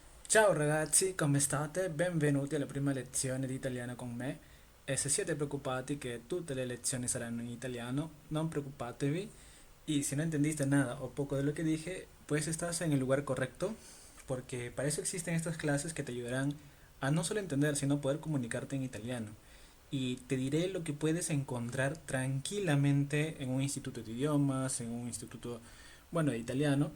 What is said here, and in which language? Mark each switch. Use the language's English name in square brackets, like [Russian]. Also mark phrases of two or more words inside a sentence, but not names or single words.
[Italian] Ciao ragazzi, come state? Benvenuti alla prima lezione di italiano con me. E se siete preoccupati che tutte le lezioni saranno in italiano, non preoccupatevi. [Spanish] Y si no entendiste nada o poco de lo que dije, pues estás en el lugar correcto, porque para eso existen estas clases que te ayudarán a no solo entender, sino poder comunicarte en italiano. Y te diré lo que puedes encontrar tranquilamente en un instituto de idiomas, en un instituto, bueno, de italiano.